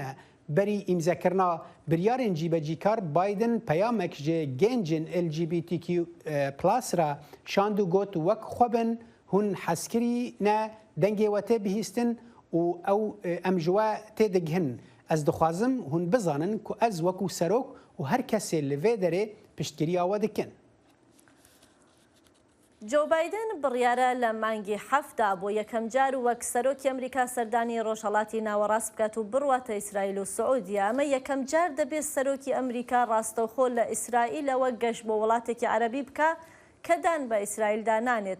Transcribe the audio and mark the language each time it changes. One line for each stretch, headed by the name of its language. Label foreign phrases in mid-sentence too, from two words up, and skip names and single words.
Kurdish: Berî îmzekirina biryarên cîbecîkar Biden peyamek ji gencên LGBTQ+ re şand û got wek xwe bin hûn heskirî ne dengê we tê bihîstin û ew em ji we tê digihin. Ez dixwazim hûn bizanin ku ez wekû serok û her kesê li vê derê piştgiriya we dikin.
Central Kurdish: جو بایدن بڕیارە لە مانگی حەفدا بۆ یەکەم جار وەک سەرۆکی ئەمریکا سەردانی ڕۆژهەڵاتی ناوەڕاست بکات و بڕواتە ئیسرائیل و سعودیا. ئەمە یەکەم جار دەبێت سەرۆکی ئەمریکا ڕاستەوخۆ لە ئیسرائیلەوە گەشت بۆ وڵاتێکی عەرەبی بکە کە دان بە ئیسرائیلدا نانێت.